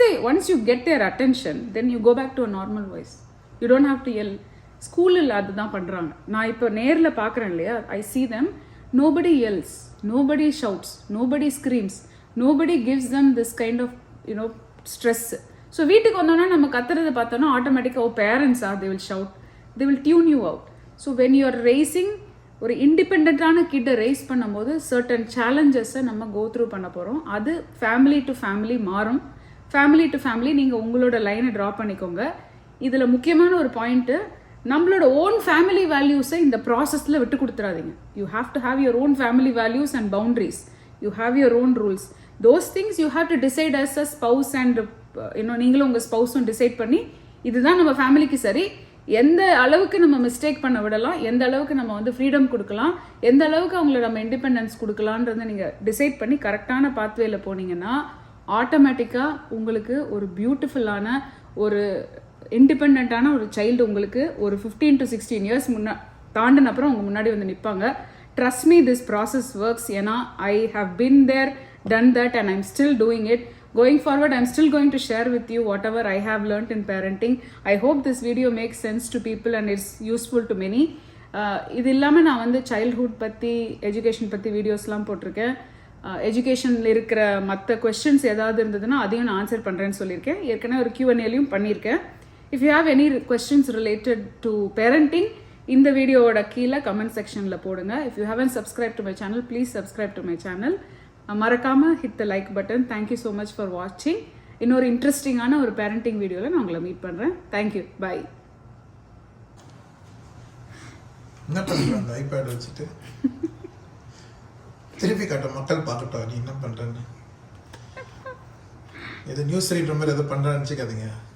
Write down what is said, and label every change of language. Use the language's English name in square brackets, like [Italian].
[English] Once you get their attention, then you go back to a normal voice. You don't have to yell. [Tamil] ஸ்கூலில் அதுதான் பண்ணுறாங்க. நான் இப்போ நேரில் பார்க்குறேன் இல்லையா, [English] I see them. Nobody yells, nobody shouts, nobody screams. Nobody gives them this kind of, stress. So [Tamil] வீட்டுக்கு வந்தோன்னா நம்ம கத்துறதை பார்த்தோன்னா ஆட்டோமேட்டிக்காக பேரண்ட்ஸா, [English] they will shout, they will tune you out. So when you are raising [Tamil] ஒரு இண்டிபெண்ட்டான கிட்டை ரைஸ் பண்ணும்போது certain சேலஞ்சஸை நம்ம go through பண்ண போகிறோம். அது ஃபேமிலி டு ஃபேமிலி மாறும். ஃபேமிலி டு ஃபேமிலி நீங்கள் உங்களோட லைனை ட்ரா பண்ணிக்கோங்க. இதில் முக்கியமான ஒரு பாயிண்ட்டு, நம்மளோட ஓன் ஃபேமிலி வேல்யூஸை இந்த ப்ராசஸில் விட்டு கொடுத்துடாதீங்க. [English] You have to have your own family values and boundaries. You have your own rules. Those things you have to decide as a spouse and [Tamil] நீங்களும் உங்கள் ஸ்பௌஸும் டிசைட் பண்ணி இதுதான் நம்ம ஃபேமிலிக்கு சரி, எந்த அளவுக்கு நம்ம மிஸ்டேக் பண்ண விடலாம், எந்த அளவுக்கு நம்ம வந்து ஃப்ரீடம் கொடுக்கலாம், எந்த அளவுக்கு அவங்கள நம்ம இண்டிபெண்டன்ஸ் கொடுக்கலான்றதை நீங்கள் டிசைட் பண்ணி கரெக்டான பாத்வேல போனீங்கன்னா ஆட்டோமேட்டிக்காக உங்களுக்கு ஒரு பியூட்டிஃபுல்லான ஒரு இண்டிபெண்ட்டான ஒரு சைல்டு உங்களுக்கு ஒரு 15 to 16 years தாண்டின அப்புறம் உங்கள் முன்னாடி வந்து நிற்பாங்க. [English] Trust me, this process works. ஏன்னா I have been there, done that, and I'm still doing it. Going forward, I'm still going to share with you whatever I have learned in parenting. I hope this video makes sense to people and it's useful to many. [Tamil] இது இல்லாமல் நான் வந்து childhood பற்றி, education பற்றி வீடியோஸ்லாம் போட்டிருக்கேன். எஜுகேஷனில் இருக்கிற மற்ற கொஸ்டின்ஸ் ஏதாவது இருந்ததுன்னா அதையும் நான் ஆன்சர் பண்ணுறேன்னு சொல்லியிருக்கேன். ஏற்கனவே ஒரு Q&Aலையும் பண்ணியிருக்கேன். [English] If you have any questions related to parenting, [Tamil] இந்த வீடியோவோட கீழே கமெண்ட் செக்ஷனில் போடுங்க. [English] If you haven't subscribed to my channel, please subscribe to my channel. மறக்காமல் hit the like button. Thank you so much for watching. [Tamil] இன்னொரு இன்ட்ரெஸ்டிங்கான ஒரு parenting வீடியோவில் நான் உங்களை மீட் பண்ணுறேன். தேங்க்யூ, பாய். என்ன பண்ணுற அந்த ஐபேட் வச்சுட்டு திருப்பி காட்ட மக்கள் பார்க்கட்டும் நீ என்ன பண்ணுறேன்னு. இது நியூஸ் ரீடர் மாதிரி எதோ பண்ணுறான்னு நினச்சிக்காதீங்க.